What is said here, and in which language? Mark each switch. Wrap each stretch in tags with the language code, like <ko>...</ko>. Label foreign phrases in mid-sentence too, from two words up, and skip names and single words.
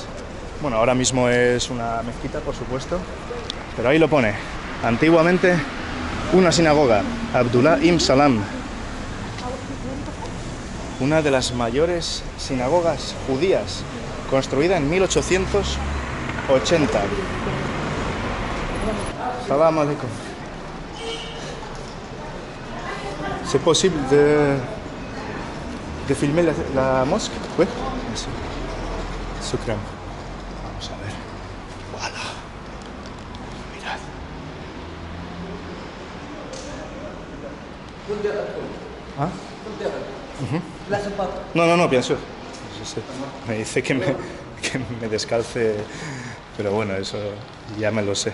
<es>Bueno, ahora mismo es una mezquita, por supuesto, pero ahí lo pone. Antiguamente una sinagoga, Abdullah ibn Salam. Una de las mayores sinagogas judías, construida en 1880.</es> <ar>سلام عليكم.</ar> <es>¿Es posible de</es> <fr>filmer la mosquée? Oui. Merci. Shukran.</fr> <es>Vamos a ver. Voilà. Mirad. ¿Ah? No,</es> <fr>bien sûr.</fr> <es>Yo sé. Me dice que me descalce, pero bueno, eso ya me lo sé.</es>